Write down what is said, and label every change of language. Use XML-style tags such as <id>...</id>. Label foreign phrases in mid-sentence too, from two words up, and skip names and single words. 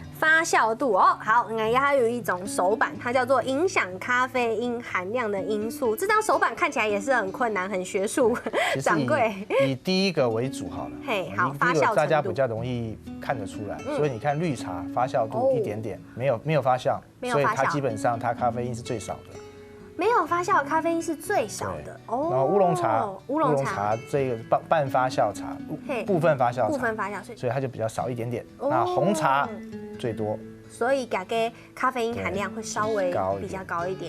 <zh>發酵度哦，好，還有一種手板，它叫做影響咖啡因含量的因素。這張手板看起來也是很困難，很學術。掌櫃以第一個為主好了。嘿，好，發酵程度大家比較容易看得出來。所以你看綠茶發酵度一點點，沒有發酵，所以它基本上它咖啡因是最少的。沒有發酵的咖啡因是最少的哦。然後烏龍茶這個半發酵茶，部分發酵茶，部分發酵，所以它就比較少一點點。那紅茶最多，所以它的咖啡因含量会稍微比较高一点。</zh>